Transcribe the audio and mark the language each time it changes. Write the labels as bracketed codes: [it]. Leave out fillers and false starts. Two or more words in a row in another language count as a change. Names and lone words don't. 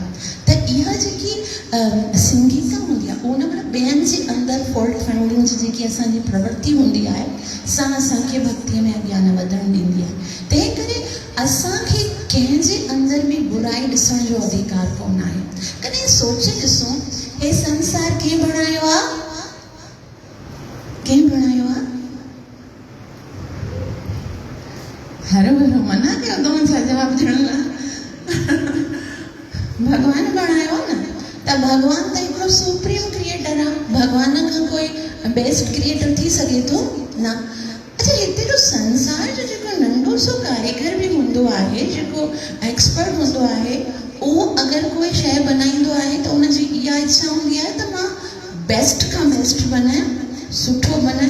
[sd] त इहा जेकी संगीता हूंदी आहे, उन में ॿियनि जे अंदरि [en] fault finding [sd] जी जेकी असांजी प्रवृत्ति हूंदी आहे, सां असांखे भक्तीअ में अॻियां न वधणु ॾींदी आहे। तंहिं करे असांखे कंहिंजे अंदरि बि बुराई ॾिसण जो अधिकार कोन आहे। कॾहिं सोचे ॾिसो, हे संसार कंहिं बणायो आहे? कंहिं बणायो आहे? हरो हरो मना कयो तव्हां छा जवाबु ॾियण लाइ? भॻवान बणायो आहे न। त भॻवान त हिकिड़ो [en] supreme creator [sd] आहे। भॻवान खां कोई [en] best creator [sd] थी सघे थो? न। अच्छा, हिते जो संसार जो जेको नंढो सो कारीगर बि हूंदो आहे, जेको एक्सपर्ट हूंदो आहे, उहो अगरि कोई शइ बनाईंदो आहे त उनजी इहा इच्छा हूंदी आहे त मां बेस्ट खां बेस्ट बनायां, सुठो बनायां।